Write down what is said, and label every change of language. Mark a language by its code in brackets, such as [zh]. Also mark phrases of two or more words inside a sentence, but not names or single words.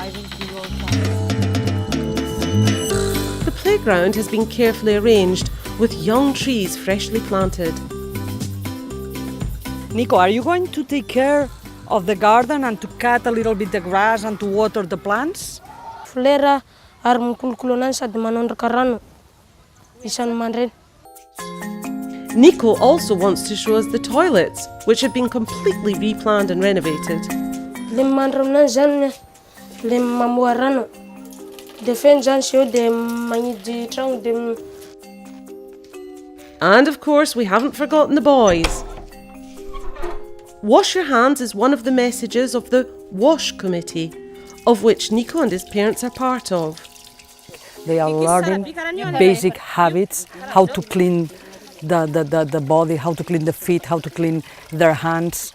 [en] The playground has been carefully arranged with young trees freshly planted. Nico, are you going to take care of the garden and to cut a little bit the grass and to water the plants? [mg] Flera ary mikolokolo sady manondraka rano isan'ny mandraina. [en] Nico also wants to show us the toilets, which have been completely replanned and renovated. [mg] Le mandra aminanjy zany le mamoa rano. De feno zany sy eo de magnidy tragno de. [en] And of course, we haven't forgotten the boys. Wash your hands is one of the messages of the WASH committee, of which Nico and his parents are part of. They are learning basic habits, how to clean the body, how to clean the feet, how to clean their hands.